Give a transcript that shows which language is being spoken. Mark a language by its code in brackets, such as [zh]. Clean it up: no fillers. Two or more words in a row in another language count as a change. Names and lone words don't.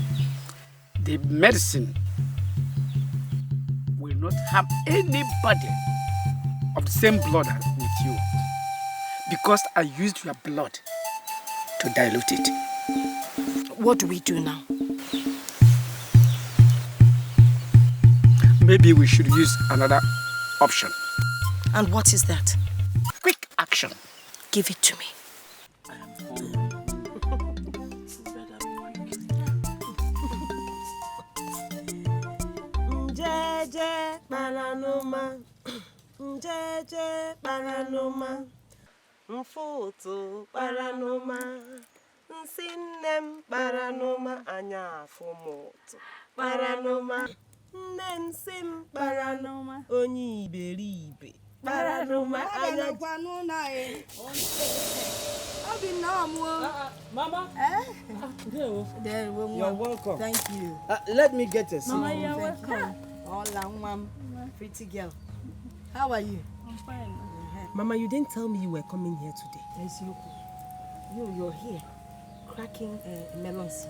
[en] The medicine will not harm anybody of the same blood with you, because I used your blood to dilute it. What do we do now? Maybe we should use another option. And what is that? Quick action. Give it to me. [ig] Njeje paranoma, njeje paranoma, mfoto paranoma, nsinem paranoma, anya fomoto paranoma, nensim paranoma, onyi iberibe paranoma, anya Kwanuna Obina, [en] Mama. You're welcome. Thank you. Let me get a seat. Mama, you're welcome. Hola, mom. Pretty girl. How are you? I'm fine. Mama, you didn't tell me you were coming here today. Yes, you're here, cracking melon seed.